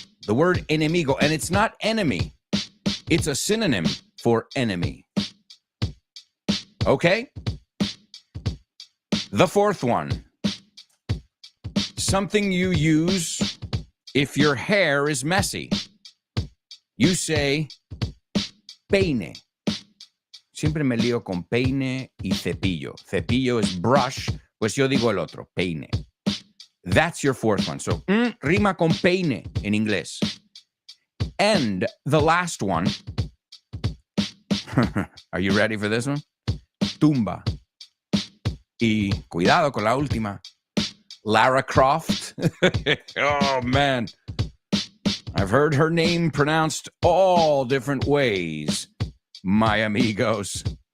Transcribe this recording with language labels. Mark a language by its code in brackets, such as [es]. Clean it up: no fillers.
[en] The word enemigo, and it's not enemy. It's a synonym for enemy. Okay? The fourth one, something you use if your hair is messy. You say peine. [es] Siempre me lío con peine y cepillo. [en] Cepillo is brush, [es] pues yo digo el otro, peine. [en] That's your fourth one. [es] So, rima con peine in inglés. [en] And the last one, are you ready for this one? [es] Tumba. Y cuidado con la última. [en] Lara Croft. Oh, man. I've heard her name pronounced all different ways, my amigos.